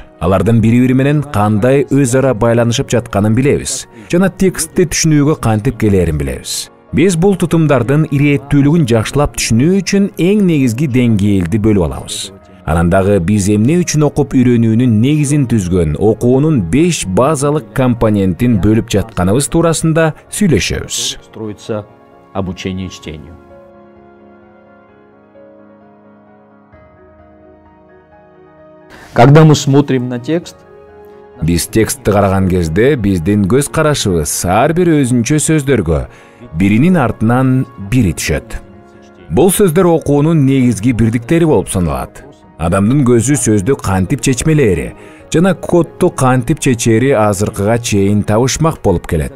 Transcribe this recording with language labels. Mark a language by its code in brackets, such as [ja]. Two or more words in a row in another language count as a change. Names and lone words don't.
[ky] Алардын бири-бири менен кандай өз ара байланышып жатканын билебиз жана текстти түшүнүүгө кантип келерин билебиз. Биз бул тутумдардын ирээттүүлүгүн жакшылап түшүнүү үчүн эң негизги деңгээлди бөлүп алабыз. Анан дагы биз эмне үчүн окуп үйрөнүүнүн негизин түзгөн окуунун 5 базалык компонентин бөлүп жатканыбыз туурасында сүйлөшөбүз. [ru] Строится обучение чтению. Когда мы смотрим на текст, [ky] Биз текстти караган кезде биздин көз карашыбыз ар бир өзүнчө сөздөргө биринин артынан бири түшөт. Бул сөздөр окуунун негизги бирдиктери болуп саналат. Адамдын көзү сөздү кантип чечмелери жана кодду кантип чечери азыркыга чейин табышмак болуп келет.